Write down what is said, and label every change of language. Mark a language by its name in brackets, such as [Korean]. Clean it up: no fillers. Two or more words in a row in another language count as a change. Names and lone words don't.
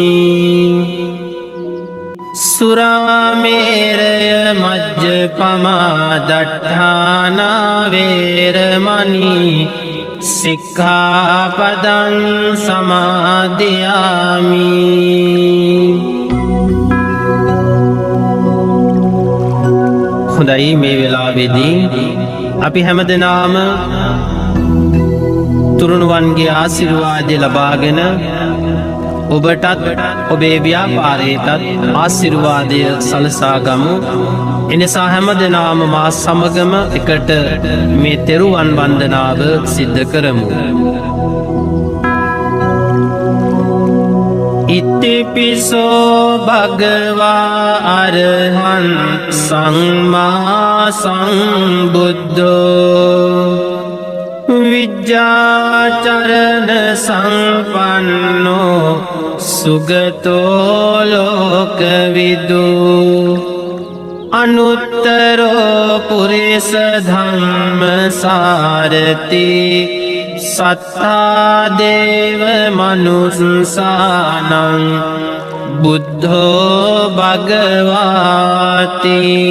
[Pali] සුරාමේරය මජ්ජපමා දට්ඨානා වේරමණී සික්ඛාපදං සමාදියාමි. [Sinhala] හොඳයි, මේ වෙලාවේදී අපි හැමදෙනාම තුරුණුවන්ගේ ආශිර්වාදය ලබාගෙන ඔබටත් ඔබේ ව්‍යාපාරයටත් ආශිර්වාදය සලසා ගමු. එනිසා හැමදෙනාම මා සමගම එකට මේ තෙරුවන් වන්දනාව සිද්ධ කරමු. [Pali] ඉතිපිසෝ භගවා අරහං සම්මා සම්බුද්ධෝ විජ්ජාචරණ සම්පන්නෝ සුගතෝ ලෝකවිදු අනුත්තරෝ පුරිස ධම්ම සාරති සත්තා දේව මනුස්සානං බුද්ධෝ භගවාති.